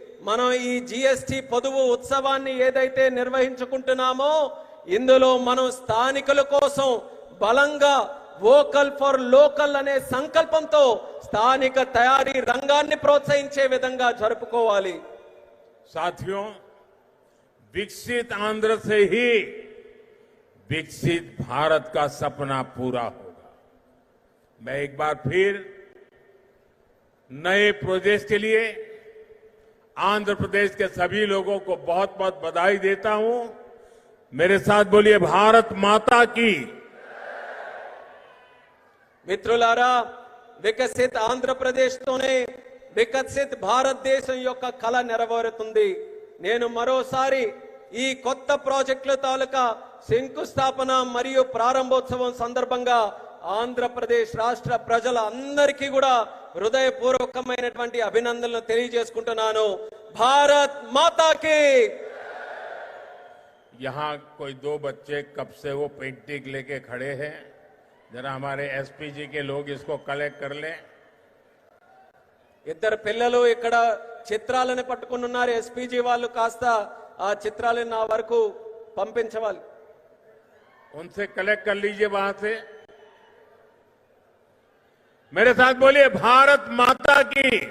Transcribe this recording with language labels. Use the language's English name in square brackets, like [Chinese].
[Telugu] మనం ఈ జీఎస్టీ పొదుపు ఉత్సవాన్ని ఏదైతే నిర్వహించుకుంటున్నామో ఇందులో మనం స్థానికుల కోసం బలంగా వోకల్ ఫర్ లోకల్ అనే సంకల్పంతో స్థానిక తయారీ రంగాన్ని ప్రోత్సహించే విధంగా జరుపుకోవాలి. [Hindi] साथियों, विकसित आंध्र से ही विकसित भारत का सपना पूरा होगा. मैं एक बार फिर नए प्रोजेक्ट के लिए आंध्र प्रदेश के सभी लोगों को बहुत बहुत बधाई देता हूं. मेरे साथ बोलिए, भारत माता की. [Telugu] మిత్రులారా, వికసిత్ ఆంధ్రప్రదేశ్తోనే వికసిత్ భారతదేశం యొక్క కళ నెరవేరుతుంది. నేను మరోసారి ఈ కొత్త ప్రాజెక్టుల తాలూకా శంకుస్థాపన మరియు ప్రారంభోత్సవం సందర్భంగా ఆంధ్రప్రదేశ్ రాష్ట్ర ప్రజల అందరికీ కూడా హృదయపూర్వకమైనటువంటి అభినందనలు తెలియజేసుకుంటున్నాను. భారత్ మాతాకి. [Hindi] यहाँ कोई 2 बच्चे कब से वो पेंटिंग लेके खड़े हैं. जरा हमारे एसपीजी के लोग इसको कलेक्ट कर लें. [Telugu] ఇద్దరు పిల్లలు ఇక్కడ చిత్రాలను పట్టుకుని ఉన్నారు. ఎస్పీజీ వాళ్ళు కాస్త ఆ చిత్రాలను నా వరకు పంపించవాలి. [Hindi] उनसे कलेक्ट कर लीजिए वहां से. मेरे साथ बोलिए, भारत माता की